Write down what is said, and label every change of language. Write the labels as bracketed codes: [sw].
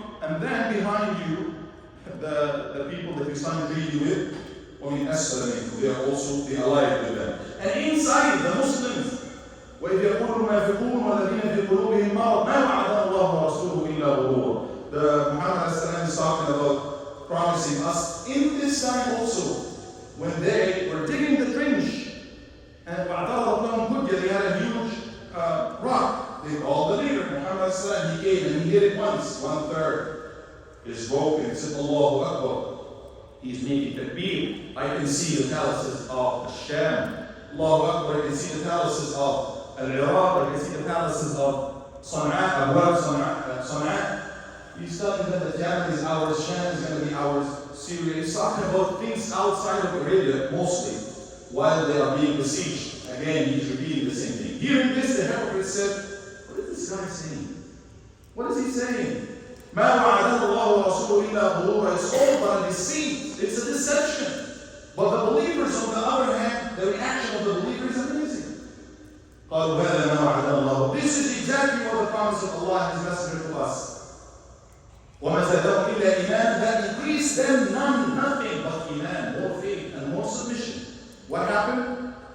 [en] And then behind you, the people that you signed treaty with, they are also allied with them. And inside the Muslims, [ar] وَإِذْ يَقُولُ الْمُنَافِقُونَ وَالَّذِينَ فِي قُلُوبِهِم مَرَضٌ مَا وَعَدَنَا اللَّهُ وَرَسُولُهُ إِلَّا غُرُورًا. [en] The Muhammad is talking about promising us in this time also, when they were digging the trench, and they had a huge rock. They called the leader, Muhammad, he came and he hit it once, 1/3 is broken. He said, Allahu Akbar. He's making takbir. I can see the palaces of Sham. Allahu Akbar. I can see the palaces of Al-Iraq. I can see the palaces of Sana'a, Sana'a. He's telling them that Yemen is ours, Sham is going to be ours, Syria. He's talking about things outside of Arabia, mostly, while they are being besieged. Again, he's repeating the same thing. Hearing this, the hypocrite said, what is this guy saying? What is he saying? [ar] ما وعدنا الله ورسوله إلا غرورا. [en] It's all but a deceit. It's a deception. But the believers, on the other hand, the reaction of the believers is amazing. [ar] قالوا هذا ما وعدنا الله. [en] This is exactly what the promise of Allah and His Messenger to us. [ar] وَمَا زَادَهُمْ إِلَّا إِيمَانًا. [en] That increased them nothing but iman, more faith and more submission. What happened?